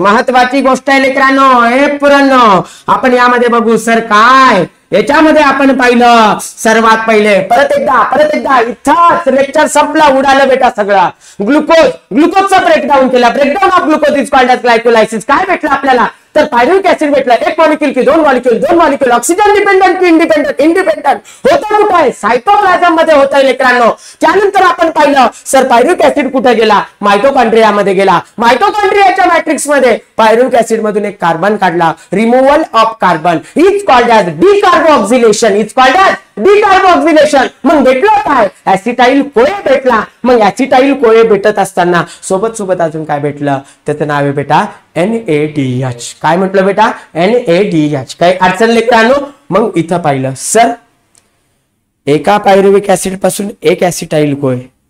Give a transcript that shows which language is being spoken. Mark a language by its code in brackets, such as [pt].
[mr] महत्वाची गोष्ट आहे लेकरांनो. हे पुरांनो आपण यामध्ये बघू. सर काय याच्यामध्ये आपण पाहिलं? सर्वात पहिले परत एकदा इथंच लेक्चर संपला, उडालं बेटा सगळं. ग्लुकोजचा ब्रेकडाऊन केला. [en] Breakdown of glucose is called as glycolysis. [mr] काय भेटलं आपल्याला? तर पायरुविक ऍसिड भेटला. 1 मॉलिक्यूल की 2 मॉलिक्यूल? 2 मॉलिक्यूल. ऑक्सिजन डिपेंडंट की इंडिपेंडंट? इंडिपेंडंट. होतं कुठं आहे? सायटोप्लाझम मध्ये होतं लेकरांनो. त्यानंतर आपण पाहिलं सर पायरुविक ऍसिड कुठे गेला? मायटोकॉन्ड्रियामध्ये गेला. मायटोकॉन्ड्रियाच्या मॅट्रिक्स मध्ये पायरुविक ऍसिड मधून 1 कार्बन काढला. [en] Removal of carbon is called as decarboxylation. Is called as decarboxylation. [mr] मग भेटलं काय? ऍसिटाइल कोळे भेटला. मग ऍसिटाइल कोळे भेटत असताना सोबत अजून काय भेटलं? त्याचं नाव आहे बेटा NADH. काय म्हटलं बेटा? NADH. काही अडचण लेकरांनो? मग इथं पाहिलं सर एका पायरुविक ऍसिड पासून 1 ऍसिटाइल कोळे.